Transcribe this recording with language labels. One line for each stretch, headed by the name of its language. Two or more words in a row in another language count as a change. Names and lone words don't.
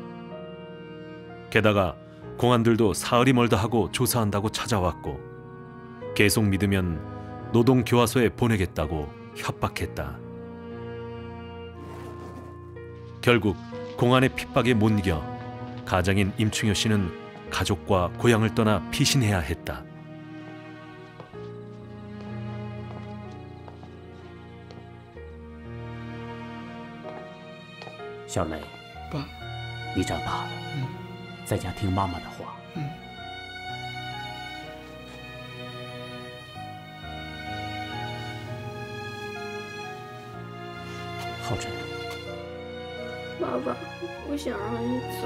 Korean: 게다가 공안들도 사흘이 멀다 하고 조사한다고 찾아왔고 계속 믿으면 노동교화소에 보내겠다고 협박했다. 결국 공안의 핍박에 못 이겨 가장인 임충효 씨는 가족과 고향을 떠나 피신해야 했다.
Chinese: 小雷，爸，你长大了，在家听妈妈的话。浩辰，爸爸，我想让你走。